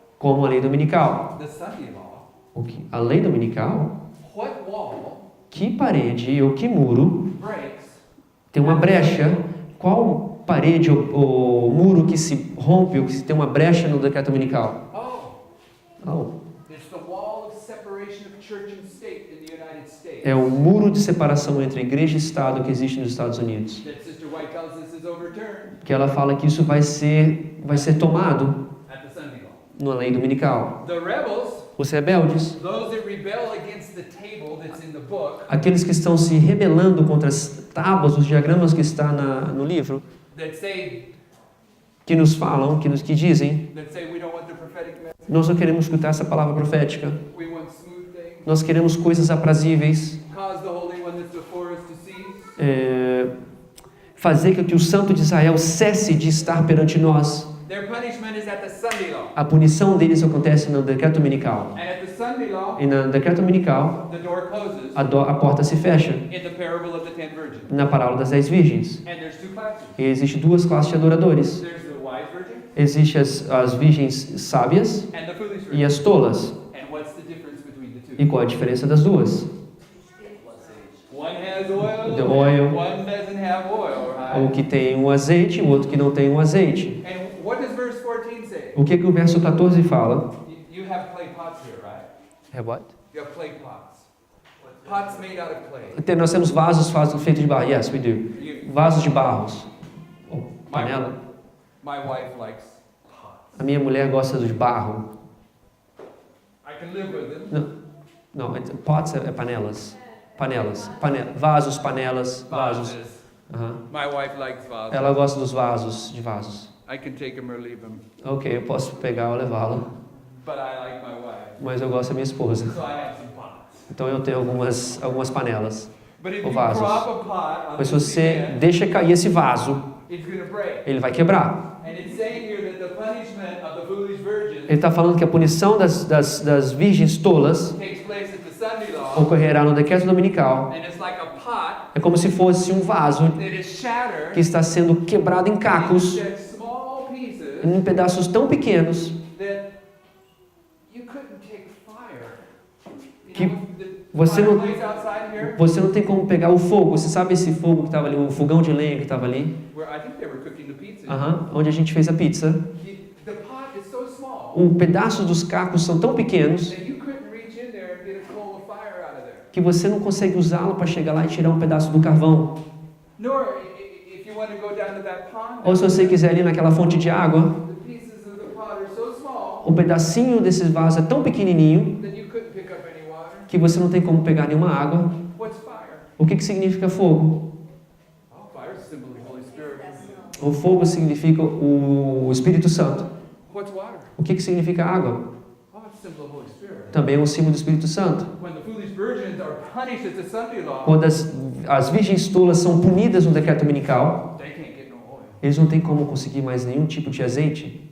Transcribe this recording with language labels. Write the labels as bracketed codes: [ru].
[pt] como a lei dominical. [en] The Sunday law. [pt] A lei dominical? [en] What wall [pt] Que parede ou que muro [en] breaks? [pt] tem uma brecha? Qual parede ou muro que se rompe ou que se tem uma brecha no decreto dominical? [en] Oh, It's the wall of separation of church and state in the United States. [pt] é o muro de separação entre igreja e Estado que existe nos Estados Unidos. [en] That Sister White tells us is overturned [pt] Que ela fala que isso vai ser tomado [en] at the Sunday law. [pt] na lei dominical. [en] The rebels, [pt] Os rebeldes, [en] those that rebel against the table that's in the book, [pt] aqueles que estão se rebelando contra as tábuas, os diagramas que está no livro, [en] that say [pt] que nos falam, que dizem, [en] we don't want the prophetic message. [pt] nós não queremos escutar essa palavra profética. [en] We want smooth things. [pt] Nós queremos coisas aprazíveis. [en] Cause the Holy One that's before us to cease. [pt] Fazer com que o Santo de Israel cesse de estar perante nós. [en] Their punishment is at the Sunday law. [pt] A punição deles acontece no decreto dominical. [en] And at the Sunday law, [pt] E no decreto dominical, [en] the door closes [pt] a porta se fecha. [en] in the parable of the 10 virgins. [pt] Na parábola das 10 virgens. [en] And there's two classes. [pt] E existe duas classes de adoradores. [en] There's the wise virgin [pt] Existe as virgens sábias [en] and the foolish [pt] e [en] virgin. [pt] as tolas. [en] And what's the difference between the two? [pt] E qual a diferença das duas? [en] One has oil, The oil. one doesn't have oil, [pt] Um [en] right? [pt] que tem um azeite, o outro que não tem um azeite. [en] And what does verse 14 say? [pt] O que o verso 14 fala? [en] You have clay pots here, right? [pt] É [en] what? You have clay pots. Pots made out of clay. [pt] Nós temos vasos feitos de barro. [en] Yes, we do. You, [pt] Vasos de barros. Ou panela. [en] my wife likes pots. [pt] A minha mulher gosta de barro. [en] can live with them. [pt] Não, pots é panelas. Vasos, panelas, vasos. [en] Vases. Aham. My wife likes vases. [pt] Ela gosta dos vasos, de vasos. [en] I can take them or leave them, [pt] Ok, eu posso pegar ou levá-la, [en] but I like my wife. [pt] mas eu gosto da minha esposa. [en] So I have some pots. [pt] Então eu tenho algumas panelas. [en] But if [pt] Ou [en] you [pt] vasos. [en] drop a pot on [pt] Mas se [en] the [pt] você [en] cement, [pt] deixa cair esse vaso, [en] it's going to break. [pt] ele vai quebrar. [en] And it's saying here that the punishment of the foolish virgins [pt] Ele está falando que a punição das virgens tolas [en] takes place at the Sunday law, [pt] ocorrerá no decreto dominical. [en] and it's like a pot [pt] É como se fosse um vaso [en] that is shattered [pt] que está sendo quebrado em cacos, [en] into small pieces [pt] em pedaços tão pequenos, [en] that you couldn't take fire. [pt] Que [en] You know, the [pt] você não- [en] fireplace outside here, [pt] você não tem como pegar o fogo. Você sabe esse fogo que estava ali, o fogão de lenha que estava ali? [en] where I think they were cooking the pizza. [pt] Onde a gente fez a pizza. [en] The pot is so small [pt] Um pedaço dos cacos são tão pequenos [en] that you couldn't reach in there and get a coal of fire out of there. [pt] que você não consegue usá-lo para chegar lá e tirar um pedaço do carvão. [en] Nor if you want to go down to that pond, [pt] Ou se você quiser ir naquela fonte de água, [en] the pieces of the pot are so small [pt] um pedacinho desse vaso é tão pequenininho [en] that you couldn't pick up any water. [pt] que você não tem como pegar nenhuma água. [en] What's fire? [pt] O que significa fogo? [en] Oh, fire is symbol of the Holy Spirit. [pt] O fogo significa o Espírito Santo. [en] What's water? [pt] O que significa água? [en] Oh, it's symbol of the Holy Spirit. [pt] Também é um símbolo do Espírito Santo. [en] When the foolish virgins are punished at the Sunday law, [pt] Quando as virgens tolas são punidas no decreto dominical, [en] they can't get no oil. [pt] eles não têm como conseguir mais nenhum tipo de azeite.